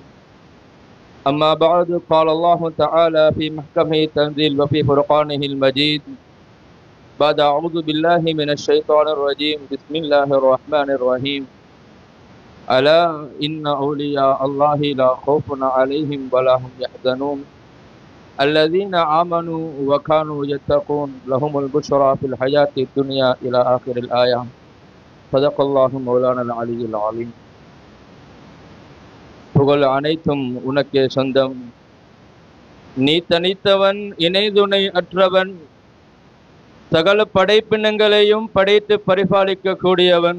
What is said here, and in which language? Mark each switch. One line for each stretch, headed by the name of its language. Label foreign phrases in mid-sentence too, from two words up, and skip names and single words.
Arabic: أما بعد، قال الله تعالى في محكم تنزيله وفي فرقانه المجيد، بعد أعوذ بالله من الشيطان الرجيم، بسم الله الرحمن الرحيم. ألا إن أولياء الله لا خوف عليهم ولا هم يحزنون، الذين آمنوا وكانوا يتقون، لهم البشرى في الحياة الدنيا إلى آخر الآية. صدق الله مولانا العلي العليم.
Tamil: புகழ் அனைத்தும் உனக்கே சொந்தம். நீ தனித்தவன், இணை துணை அற்றவன், சகல படைப்பினங்களையும் படைத்து பரிபாலிக்க கூடியவன்.